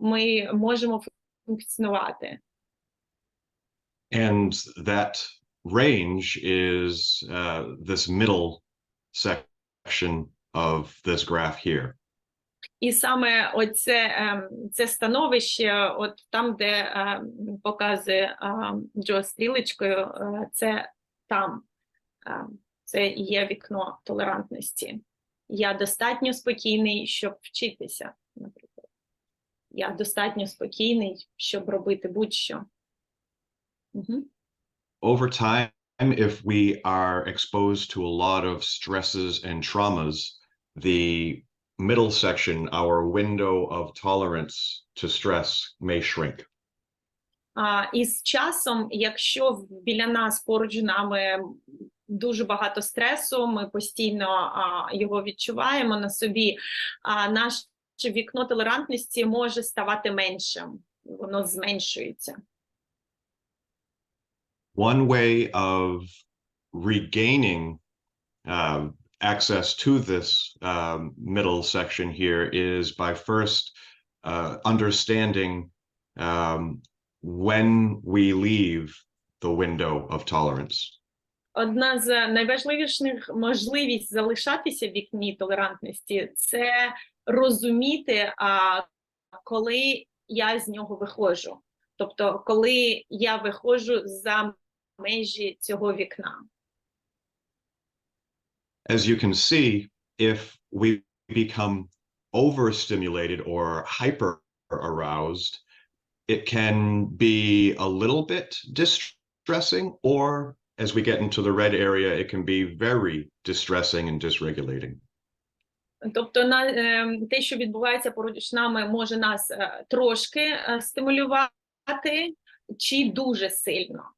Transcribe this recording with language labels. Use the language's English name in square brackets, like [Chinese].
[Ukrainian] Ми можемо функціонувати. [English] And that range is this middle section of this graph here. [Ukrainian] І саме це становище, от там, де показує Джо стрілочкою, це там. Це і є вікно толерантності. Я достатньо спокійний, щоб вчитися, наприклад. Я достатньо спокійний, щоб робити будь-що. [English] Over time, if we are exposed to a lot of stresses and traumas, the middle section, our window of tolerance to stress, may shrink. [Ukrainian] І з часом, якщо біля нас, поруч з нами дуже багато стресу, ми постійно його відчуваємо на собі, наше вікно толерантності може ставати меншим, воно зменшується. [English] One way of regaining access to this middle section here is by first understanding when we leave the window of tolerance. [Ukrainian] Одна з найважливіших можливість залишатися в вікні толерантності – це розуміти, коли я з нього виходжу. Тобто, коли я виходжу за межі цього вікна. [English] As you can see, if we become overstimulated or hyper-aroused, it can be a little bit distressing, or as we get into the red area, it can be very distressing and dysregulating. [Ukrainian] Тобто, те, що відбувається поруч з нами, може нас трошки стимулювати, чи дуже сильно.